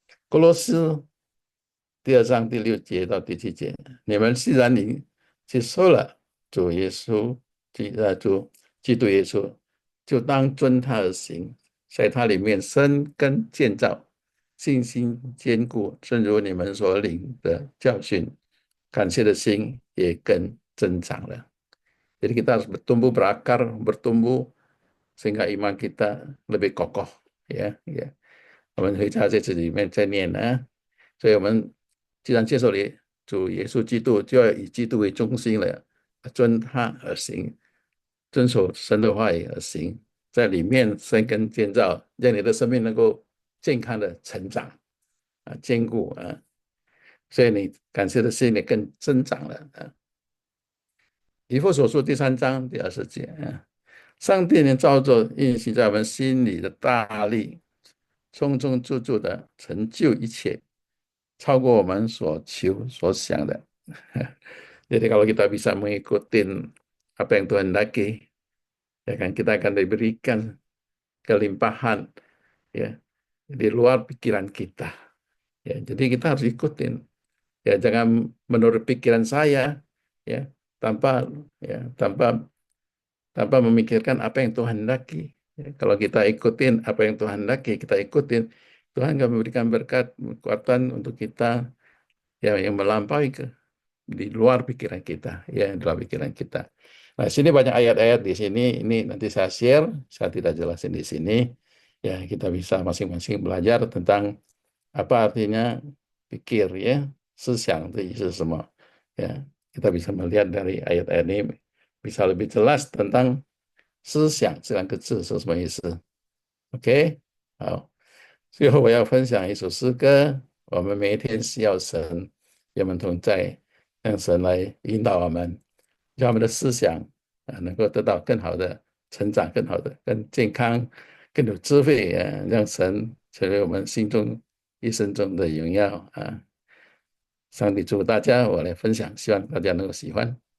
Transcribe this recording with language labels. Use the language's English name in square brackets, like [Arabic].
[Chinese] Kolose 第2章第6节到第7节，你们既然你接受了主耶稣，基督耶稣，就当遵他而行，在他里面生根建造，信心坚固，正如你们所领的教训，感谢的心也更增长了。 [Indonesian] Jadi kita harus bertumbuh berakar, bertumbuh sehingga iman kita lebih kokoh, ya, ya. [Chinese] 我们会在这里面再念啊，所以我们既然接受了主耶稣基督，就要以基督为中心了，遵他而行，遵守神的话语而行，在里面生根建造，让你的生命能够健康的成长啊，坚固啊，所以你感谢的心也更增长了啊。以弗所书第3章第20节啊，上帝能照着运行在我们心里的大力，充充足足的成就一切，超过我们所求所想的。 [Indonesian] Jadi kalau kita bisa mengikuti apa yang Tuhan daki, ya kan kita akan diberikan kelimpahan ya di luar pikiran kita. Ya, jadi kita harus ikutin. Ya, jangan menurut pikiran saya ya, tanpa tanpa memikirkan apa yang Tuhan hendaki. Ya, kalau kita ikutin apa yang Tuhan hendaki, kita ikutin, Tuhan akan memberikan berkat, kekuatan untuk kita yang melampaui di luar pikiran kita, ya di luar pikiran kita. Nah, sini banyak ayat-ayat di sini. Ini nanti saya share, saya tidak jelasin di sini. Ya, kita bisa masing-masing belajar tentang apa artinya pikir, ya, [Chinese] 思想的意思是什么? [Indonesian] Ya, kita bisa melihat dari ayat-ayat ini bisa lebih jelas tentang [Chinese] 思想这两个字是什么意思。 OK， 好，最后我要分享一首诗歌。我们每一天需要神与我们同在，让神来引导我们，让我们的思想能够得到更好的成长，更好的、更健康、更有智慧让神成为我们心中一生中的荣耀啊！上帝祝福大家，我来分享，希望大家能够喜欢。